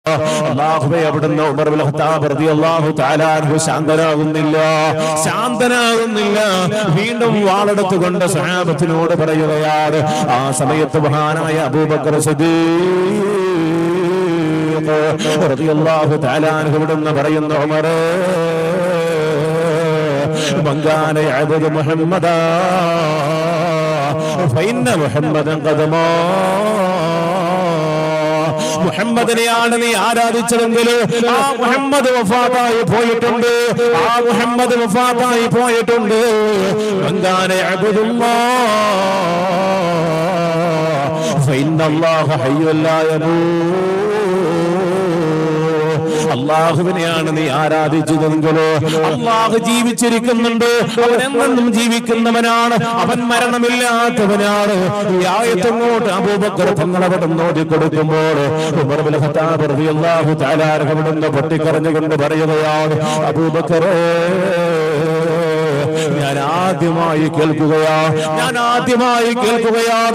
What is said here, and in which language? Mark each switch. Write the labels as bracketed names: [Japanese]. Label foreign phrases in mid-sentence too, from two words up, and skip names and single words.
[Malayalam] അല്ലാഹുവേ അവിടുന്ന് ഉമർ ഇബ്നുൽ ഖത്താബ് [Arabic] رضي الله تعالى عنه [Malayalam] ശാന്തനാകുന്നില്ല. വീണ്ടും വാളെടുത്തുകൊണ്ട് സ്വഹാബത്തിനോട് പറയുകയാണ്. ആ സമയത്ത് മഹാനായ അബൂബക്കർ സിദ്ദീഖ് [Arabic] رضي الله تعالى عنه [Malayalam] ഇവിടുന്ന് പറയുന്നു, ഉമറേ, [Arabic] من كان يعبد محمدا فإن محمدا قد مات. [Malayalam] മുഹമ്മദിനെയാണ് നീ ആരാധിച്ചതെങ്കിൽ ആ മുഹമ്മദ് വഫാത്തായി പോയിട്ടുണ്ട്. [Arabic] من كان يعبد الله فإن الله حي لا يموت. [Malayalam] അള്ളാഹുവിനെയാണ് നീ ആരാധിച്ചതെങ്കിലോ അള്ളാഹു ജീവിച്ചിരിക്കുന്നുണ്ട്. അവൻ എന്നെന്നും ജീവിക്കുന്നവനാണ്. അവൻ മരണമില്ലാത്തവനാണ്. ഈ ആയത്തങ്ങോട്ട് അബൂബക്കർ തങ്ങളവിടെ ഓതിക്കൊടുക്കുമ്പോൾ ഉമർ ഇബ്നുൽ ഖത്താബ് [Arabic] رضي الله تعالى [Malayalam] അവിടുന്ന് പൊട്ടിക്കരഞ്ഞുകൊണ്ട് പറയുകയാണ്, അബൂബക്കറേ, ഞാൻ ആദ്യമായി കേൾക്കുകയാണ്.